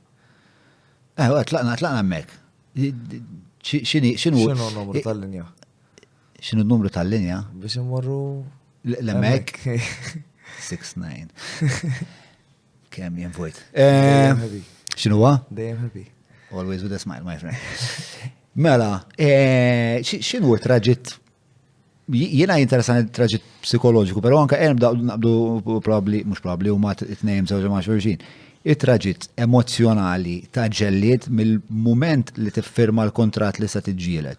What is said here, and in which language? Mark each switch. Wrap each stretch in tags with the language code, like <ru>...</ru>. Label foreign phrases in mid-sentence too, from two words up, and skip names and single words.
<mt>tlaqna hemmhekk. X'inhu X'inhu n-numru tal-linja? X'inhu n-numru tal-linja? Biex immorru L-hemmhekk 6-9. Kemm jien vojt. Dejjem happy. X'inhu huwa? Dejjem happy.</mt> <en>Always with a smile, my friend.</en> <mt>Mela, x'inhu traġitt? Jiena jinteressan traġitt psikoloġiku, però anke nabdu probably, mhux probably huma t-tnejn żewġ ma' xulxin. It-traġitt emozjonali ta' ġellied mill-mument li tiffirma l-kontratt li se tiġġieled.</mt>